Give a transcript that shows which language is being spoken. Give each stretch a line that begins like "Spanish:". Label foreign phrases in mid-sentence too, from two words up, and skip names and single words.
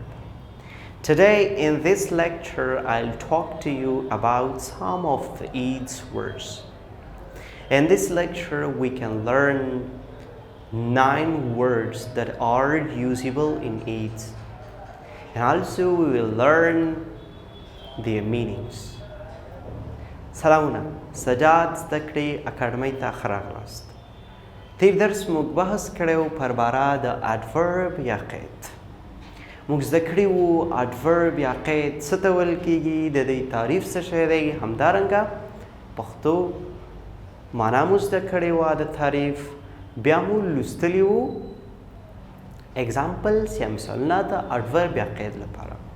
English: Today in this lecture I'll talk to you about some of each words. In this lecture we can learn 9 words that are usable in each, and also we will learn their meanings.
Pashto: سلامونه سجاد زده کړې اکاډمۍ ته ښه راغلاست. تیر درس موږ بحث کړی پر باره د adverb یا قید. موږ زده کړي وو adverb یا قید څه ته ویل کیږي، د دې تعریف څه شی دی، همدارنګه پښتو معنا مو زده کړې وه د تعریف، بیا مو لوستلي وو اگزامپلز یا مثالونه د adverb یا قید لپاره.